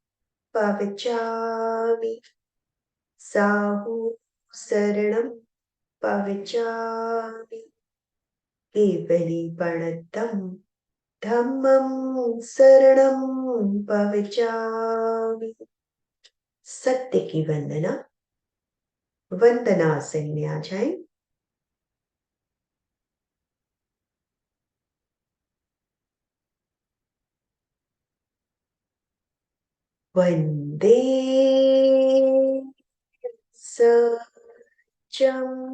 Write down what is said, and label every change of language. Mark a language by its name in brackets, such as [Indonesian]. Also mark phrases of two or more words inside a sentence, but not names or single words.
[Prakrit languages] पवचामि साहु शरणं पवचामि केवलीपणतं धम्मं शरणं पवचामि। [Hindi] सत्य की वंदनासन में आ जाए। [Prakrit languages] वंदे सच्चम।